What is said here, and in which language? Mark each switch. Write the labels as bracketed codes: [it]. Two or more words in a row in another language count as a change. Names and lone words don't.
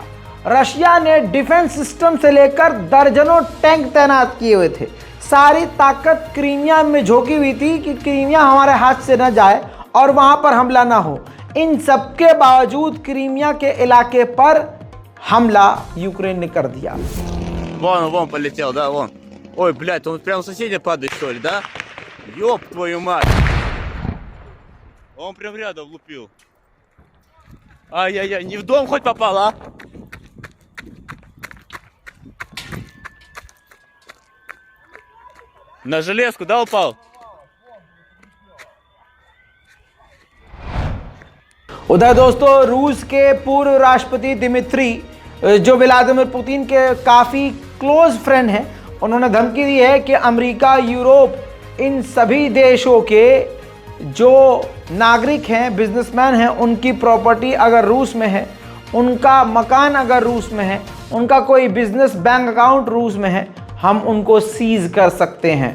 [hi] रशिया ने [en] defense system [hi] से लेकर दर्जनों टैंक तैनात किए हुए थे। सारी ताकत क्रीमिया में झोंकी हुई थी कि क्रीमिया हमारे हाथ से न जाए और वहां पर हमला ना हो। इन सब के बावजूद क्रीमिया के इलाके पर हमला यूक्रेन ने कर दिया। [ru] Вон полетел, да, вон. Ой, блядь, он прям соседи падает, что ли, да? Ёб твою мать. Он прям рядом лупил. Ай-яй-яй, не в дом хоть попал, а? На железку, да, упал? [hi] उधर दोस्तों, रूस के पूर्व राष्ट्रपति दिमित्री, जो व्लादिमीर पुतिन के काफ़ी [en] close friend [hi] हैं, उन्होंने धमकी दी है कि अमेरिका, यूरोप, इन सभी देशों के जो नागरिक हैं, बिजनेसमैन हैं, उनकी प्रॉपर्टी अगर रूस में है, उनका मकान अगर रूस में है, उनका कोई [en] business bank account [hi] रूस में है, हम उनको सीज कर सकते हैं।